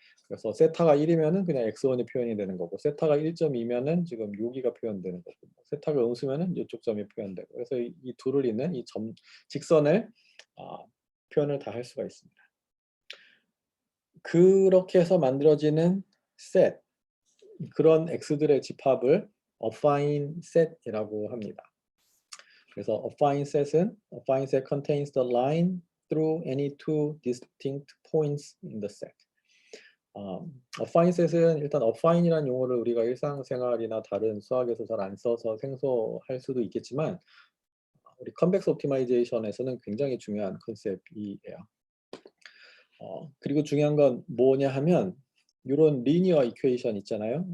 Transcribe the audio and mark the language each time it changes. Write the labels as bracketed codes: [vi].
[ko] 그래서 세타가 1이면은 그냥 x1이 표현이 되는 거고 세타가 1.2면은 지금 여기가 표현되는 거고 세타가 음수면은 이쪽 점이 표현되고 그래서 이 둘을 잇는 이 점 직선을 표현을 다 할 수가 있습니다. 그렇게 해서 만들어지는 셋 그런 x들의 집합을 affine set이라고 합니다. 그래서 [en] affine set contains the line through any two distinct points in the set. [ko] affine set은 일단 affine이라는 용어를 우리가 일상생활이나 다른 수학에서 잘 안 써서 생소할 수도 있겠지만 우리 컨벡스 옵티마이제이션에서는 굉장히 중요한 컨셉이에요. 그리고 중요한 건 뭐냐 하면 이런 리니어 이퀘이션 있잖아요.